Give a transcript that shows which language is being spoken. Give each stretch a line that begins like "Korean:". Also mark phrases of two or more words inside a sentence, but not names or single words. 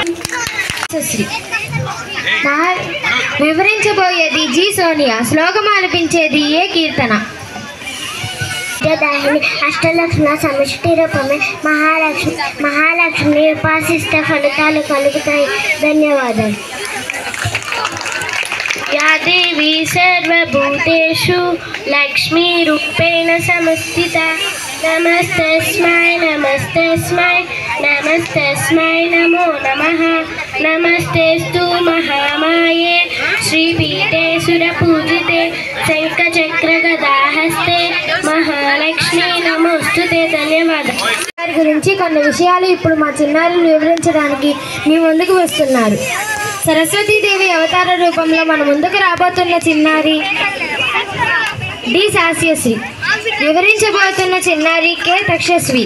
Telugu: వివరించబోయేది జి సోనియా. శ్లోకం ఆలపించేది ఏ కీర్తన. విద్యాదాహిని అష్టలక్ష్మ సమిష్టి రూపమే మహాలక్ష్మిని ఉపాసిస్తే ఫలితాలు కలుగుతాయి. ధన్యవాదాలు.
Sanskrit: या देवी सर्वभूतेषु लक्ष्मीरूपेण संस्थिता नमस्तस्मै नमस्तस्मै नमस्तस्मै नमो नमः नमस्तेस्तु महामाये श्रीपीठे सुरपूजिते शङ्खचक्रगदाहस्ते महालक्ष्मी नमोस्तुते.
Telugu: ధన్యవాదాలు. వారి గురించి కొన్ని విషయాలు ఇప్పుడు మా చిన్నారులు వివరించడానికి మీ ముందుకు వస్తున్నారు. సరస్వతీదేవి అవతార రూపంలో మన ముందుకు రాబోతున్న చిన్నారి డి శాస్యశ్రీ. వివరించబోతున్న చిన్నారి కె తక్షస్వి.